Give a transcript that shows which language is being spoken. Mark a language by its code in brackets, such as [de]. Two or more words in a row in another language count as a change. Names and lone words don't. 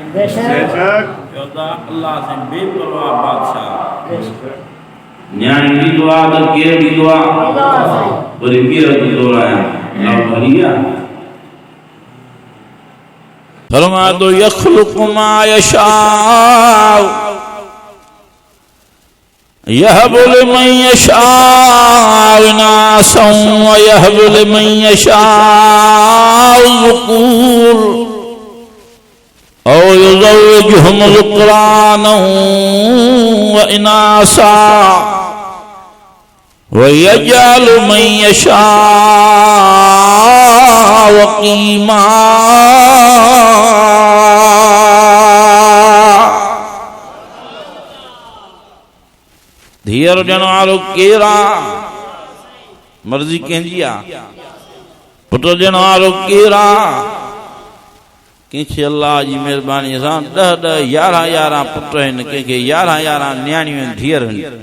[ur] अल्लाह से बेपरवाह बादशाह। [sd] न्याणी ॾींदो आहे त केरु ॾींदो आहे, वरी केरु ॾींदो आहे फरमाए तो [ar] يخلق ما يشاء يهب لمن يشاء إناثا ويهب لمن يشاء ذكور أو يزوجهم ذكرانا وإناثا ويجعل من يشاء عقيما. [sd] धीअर ॾियण वारो केरु आहे, मर्ज़ी कंहिंजी आहे। पुट ॾियण वारो केरु आहे, कंहिंखे अल्लाह जी महिरबानी सां 10-10 11-11 पुट आहिनि, कंहिंखे 11-11 न्याणियूं आहिनि, धीअर आहिनि।